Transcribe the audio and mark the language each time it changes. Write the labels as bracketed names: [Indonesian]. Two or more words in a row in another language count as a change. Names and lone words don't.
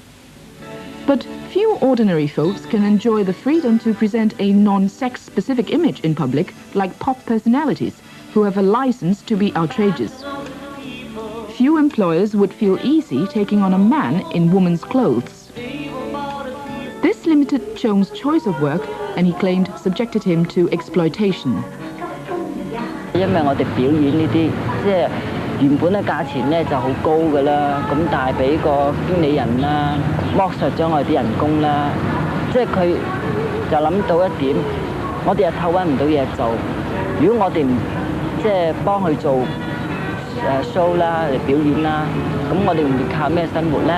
[English] But few Few ordinary folks can enjoy the freedom to present a non-sex specific image in public, like pop personalities, who have a license to be outrageous. Few employers would feel easy taking on a man in woman's clothes. This limited Chong's choice of work, and he claimed subjected him to exploitation. [Cantonese] 因為我哋表演呢啲，即係原本嘅價錢咧就好高㗎啦，咁但係俾個經理人啦剝削咗我哋啲人工啦，即係佢就諗到一點，我哋日頭揾唔到嘢做，如果我哋唔即係幫佢做show 啦嚟表演啦，咁我哋唔會靠咩生活咧？